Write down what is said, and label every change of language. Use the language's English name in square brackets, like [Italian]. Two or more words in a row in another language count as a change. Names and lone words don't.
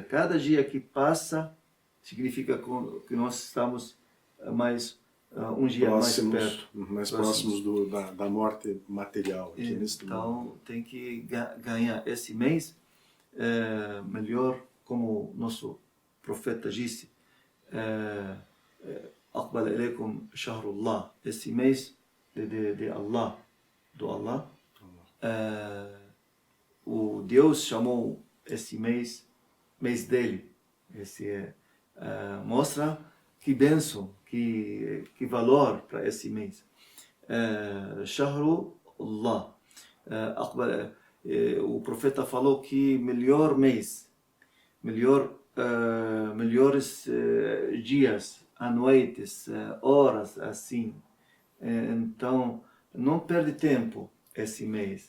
[Portuguese] Cada dia que passa significa que nós estamos mais um dia mais próximos da morte material aqui neste mundo. Então tem que ganhar esse mês melhor, como nosso profeta disse, [Arabic] أقبل إليكم شهر الله, [Portuguese] esse mês de Allah, do Allah. O Deus chamou esse mês dele. Esse mostra que bênção, que valor para esse mês. [Arabic] شهر الله. [Portuguese] O profeta falou que melhor mês, melhores dias, noites, horas assim. Então, não perde tempo esse mês.